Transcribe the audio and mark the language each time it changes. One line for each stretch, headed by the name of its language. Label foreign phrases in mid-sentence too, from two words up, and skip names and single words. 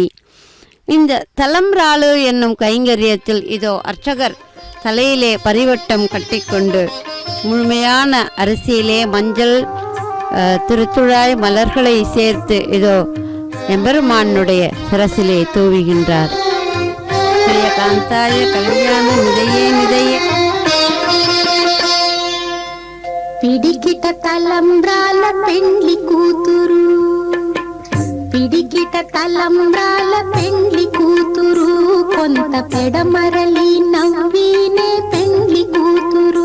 Tamil: இந்த தலம்ராலு என்னும் கைங்கரியத்தில் இதோ அர்ச்சகர் தலையிலே பரிவட்டம் கட்டிக்கொண்டு முழுமையான அரிசியிலே மஞ்சள் திருத்துழாய் மலர்களை சேர்த்து இதோ எம்பெருமானுடைய சிரசிலே தூவுகின்றார்.
Sanskrit: कान्ताय कल्याण निधये निधये
Telugu: పిడికిట తలంబ్రాల పెండ్లి కూతురు, పిడికిట తలంబ్రాల పెండ్లి కూతురు, కొంత పెడమరలి నవ్వీనే పెండ్లి కూతురు.